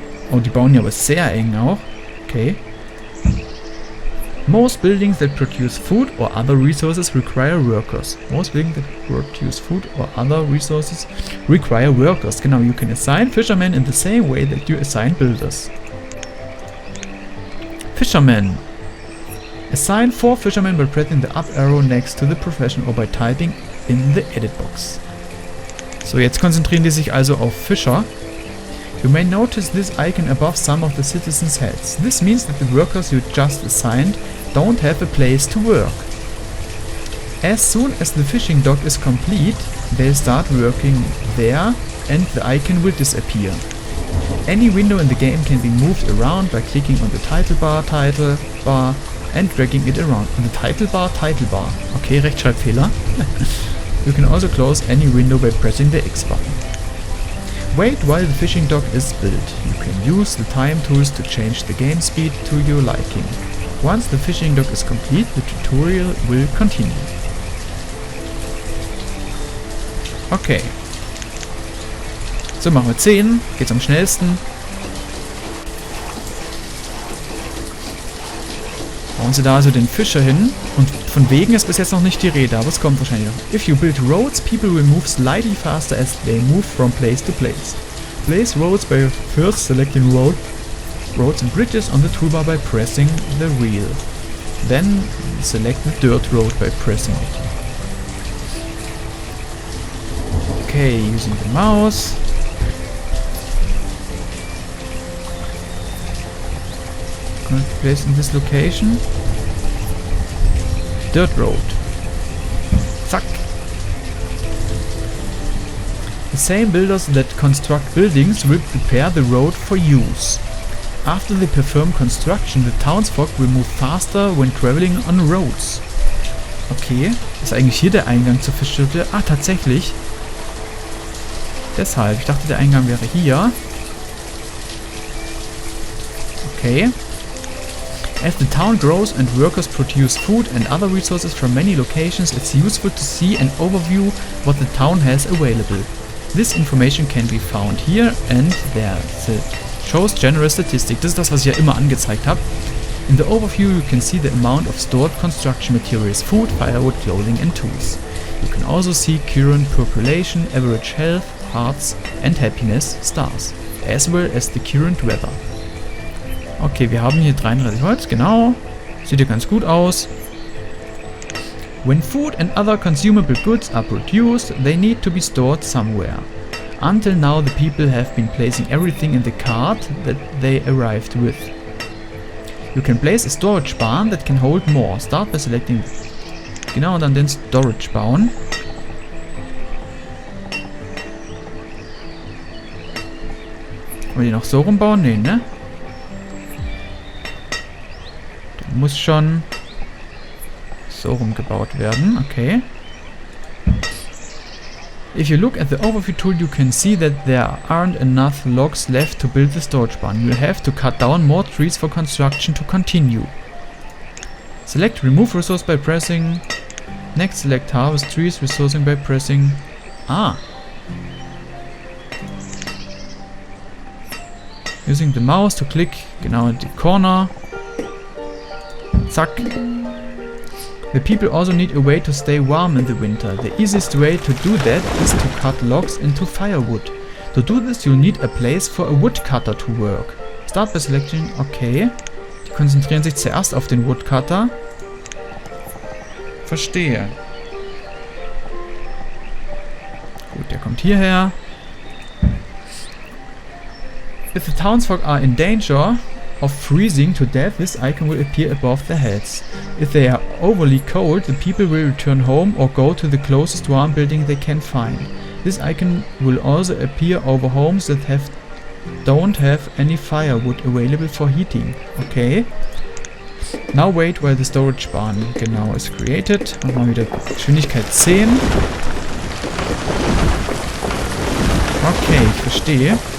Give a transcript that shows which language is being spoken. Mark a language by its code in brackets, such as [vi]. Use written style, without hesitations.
[de] Oh, die bauen ja aber sehr eng auch. Okay. [en] Most buildings that produce food or other resources require workers. Most buildings that produce food or other resources require workers. [de] Genau, [en] you can assign fishermen in the same way that you assign builders. Fishermen. Assign 4 fishermen by pressing the up arrow next to the profession or by typing in the edit box. [de] So, jetzt konzentrieren die sich also auf Fischer. [en] You may notice this icon above some of the citizens' heads. This means that the workers you just assigned don't have a place to work. As soon as the fishing dock is complete, they'll start working there and the icon will disappear. Any window in the game can be moved around by clicking on the title bar, and dragging it around. On the title bar. [de] Okay, Rechtschreibfehler. [en] You can also close any window by pressing the X button. Wait while the fishing dock is built. You can use the time tools to change the game speed to your liking. Once the fishing dock is complete, the tutorial will continue. [de] Okay. So, machen wir 10. Geht's am schnellsten. Bauen sie da also den Fischer hin. Und von Wegen ist bis jetzt noch nicht die Rede, aber es kommt wahrscheinlich noch. [en] If you build roads, people will move slightly faster as they move from place to place. Place roads by first selecting roads and bridges on the toolbar by pressing the wheel. Then select the dirt road by pressing it. Okay, using the mouse. Going to place in this location. Dirt road. [de] Zack. [en] The same builders that construct buildings will prepare the road for use. After they perform construction, the townsfolk will move faster when traveling on roads. [de] Okay, ist eigentlich hier der Eingang zur Fischhütte? Ah, tatsächlich. Deshalb, ich dachte der Eingang wäre hier. Okay. [en] As the town grows and workers produce food and other resources from many locations, it's useful to see an overview what the town has available. This information can be found here and there. It shows general statistics. [de] Das ist das, was ich ja immer angezeigt habe. [en] In the overview you can see the amount of stored construction materials, food, firewood, clothing and tools. You can also see current population, average health, hearts and happiness, stars, as well as the current weather. [de] Okay, wir haben hier 33 Holz, genau. Sieht ja ganz gut aus. [en] When food and other consumable goods are produced, they need to be stored somewhere. Until now the people have been placing everything in the cart that they arrived with. You can place a storage barn that can hold more. Start by selecting... [de] Genau, und dann den Storage bauen. wir den auch so rumbauen? Nee, ne? Der muss schon so rumgebaut werden. Okay. [en] If you look at the overview tool, you can see that there aren't enough logs left to build the storage barn. You'll have to cut down more trees for construction to continue. Select remove resource by pressing. Next, select harvest trees, resourcing by pressing. Ah. Using the mouse to click [de] genau in die [en] corner. Zack. The people also need a way to stay warm in the winter. The easiest way to do that is to cut logs into firewood. To do this, you'll need a place for a woodcutter to work. Start by selecting. Okay. [de] Die konzentrieren sich zuerst auf den Woodcutter. Verstehe. Gut, der kommt hierher. [en] If the townsfolk are in danger of freezing to death, this icon will appear above their heads. If they are overly cold, the people will return home or go to the closest warm building they can find. This icon will also appear over homes that don't have any firewood available for heating. Okay. Now wait while the storage barn [de] genau [en] is created. [de] Und mal wieder Geschwindigkeit 10. Okay, ich verstehe.